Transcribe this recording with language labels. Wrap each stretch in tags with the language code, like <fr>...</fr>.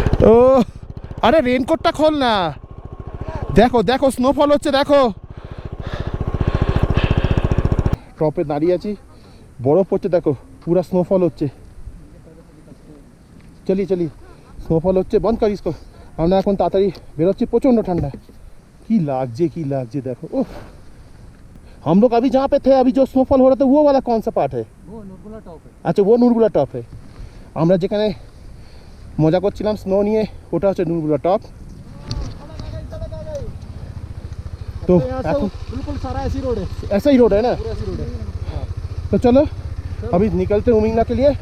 <bn>ও আরে রেনকোটটা খোল না, দেখো দেখো স্নোফল হচ্ছে দেখো। টপে দাঁড়িয়ে আছি, বরফ পড়ছে দেখো, পুরা স্নোফল হচ্ছে। চলি স্নোফল হচ্ছে, বন্ধ কর</bn> <hi>इसको।</hi> <bn>আমরা এখন তাড়াতাড়ি বেরোচ্ছি, প্রচণ্ড ঠান্ডা। কি লাগছে দেখো।</bn> <hi>ও हम लोग अभी जहाँ पे थे, अभी जो स्नोफॉल हो रहा था वो वाला कौन सा पार्ट है? वो नूरबुला टॉप है। अच्छा वो नूरबुला टॉप है।</hi> <bn>আমরা যেখানে মজা করছিলাম স্নো নিয়ে, ওটা হচ্ছে নূরবুলা টপ।</bn> <hi>तो बिल्कुल सारा ऐसी रोड है, ऐसा ही रोड है ना, पूरा ऐसी रोड है। तो चलो अभी निकलते हैं उमिंगला के लिए।</hi>